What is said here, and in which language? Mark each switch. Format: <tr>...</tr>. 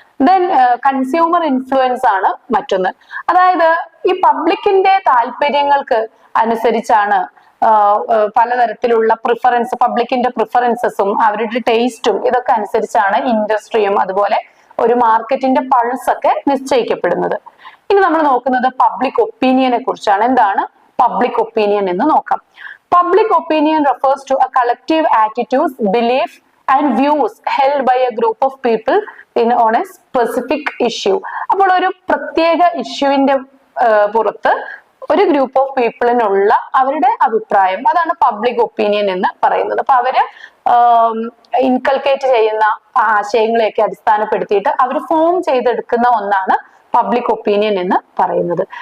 <ml>Then consumer influence ആണ് മറ്റൊന്ന്. അതായത് ഈ പബ്ലിക്കിന്റെ താല്പര്യങ്ങൾക്ക് അനുസരിച്ചാണ് പലതരത്തിലുള്ള പ്രിഫറൻസ്, പബ്ലിക്കിന്റെ പ്രിഫറൻസസും അവരുടെ ടേസ്റ്റും ഇതൊക്കെ അനുസരിച്ചാണ് ഇൻഡസ്ട്രിയും അതുപോലെ ഒരു മാർക്കറ്റിന്റെ പൾസ് ഒക്കെ നിശ്ചയിക്കപ്പെടുന്നത്. ഇനി നമ്മൾ നോക്കുന്നത് പബ്ലിക് ഒപ്പീനിയനെ കുറിച്ചാണ്. എന്താണ് പബ്ലിക് ഒപ്പീനിയൻ എന്ന് നോക്കാം.</ml> <en>Public opinion refers to a collective attitudes, belief and views held by a group of people on a specific issue.</en> <ml>അപ്പോൾ ഒരു പ്രത്യേക ഇഷ്യൂവിന്റെ പുറത്ത് ഒരു ഗ്രൂപ്പ് ഓഫ് പീപ്പിളിനുള്ള അവരുടെ അഭിപ്രായം, അതാണ് പബ്ലിക് ഒപ്പീനിയൻ എന്ന് പറയുന്നത്. അപ്പൊ അവര് ഇൻകൾക്കേറ്റ് ചെയ്യുന്ന ആശയങ്ങളെയൊക്കെ അടിസ്ഥാനപ്പെടുത്തിയിട്ട് അവർ ഫോം ചെയ്തെടുക്കുന്ന ഒന്നാണ് പബ്ലിക് ഒപ്പീനിയൻ എന്ന് പറയുന്നത്.</ml>